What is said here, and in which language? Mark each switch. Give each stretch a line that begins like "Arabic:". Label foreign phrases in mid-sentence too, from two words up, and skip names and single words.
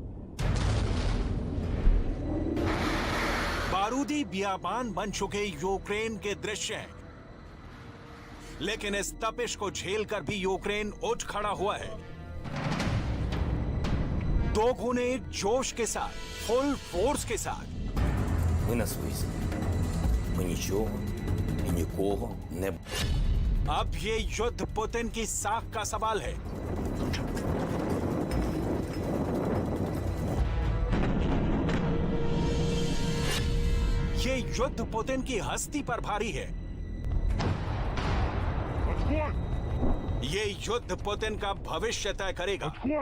Hindi: बारूदी बियाबान बन चुके यूक्रेन के दृश्य हैं, लेकिन इस तपिश को झेलकर भी यूक्रेन उठ खड़ा हुआ है। दो गुने जोश के साथ,
English: full force
Hindi: के साथ।
Ukrainian: Ми на своїй землі. Ми нічого і нікого не...
Hindi: अब ये युद्ध पुतिन की साख का सवाल है। ये युद्ध पुतिन की हस्ती पर भारी है। ये युद्ध पुतिन का भविष्य तय करेगा।